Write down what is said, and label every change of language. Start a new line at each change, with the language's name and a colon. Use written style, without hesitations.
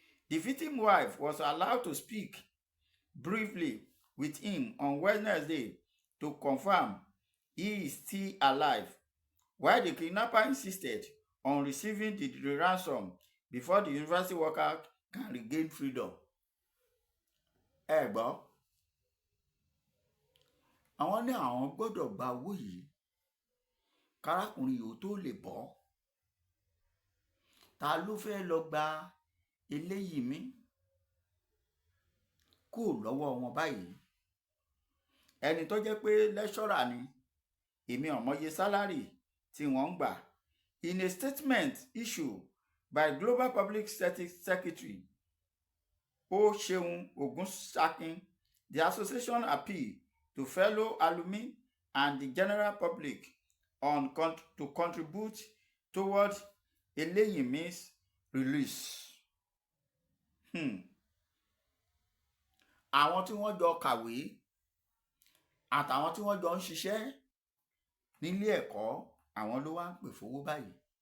English: The victim's wife was allowed to speak briefly with him on Wednesday to confirm he is still alive, while the kidnapper insisted on receiving the ransom before the university worker can regain freedom.
Yoruba: Ẹ gbọ́, àwọn ní àwọn gbọ́dọ̀ gba owó yìí kárákùnrin yìí ó tó lè bọ́. Ta ló fẹ́ lọ gba Eleyimi kò lọ́wọ́ wọn báyìí? Ẹni tó jẹ́ pé lẹ́ṣọ́rà ni, èmi ò mọye sálárì tí wọ́n ń gbà.
English: In a statement issued by Global Public Secretary Oseun Ogunsakin, the association appealed to fellow alumni and the general public to contribute towards Eleyimi's release.
Yoruba: Àwọn tí wọ́n jọ kàwé àtàwọn tí wọ́n jọ ń ṣiṣẹ́ nílé ẹ̀kọ́, àwọn ló wá ń pè fowó báyìí.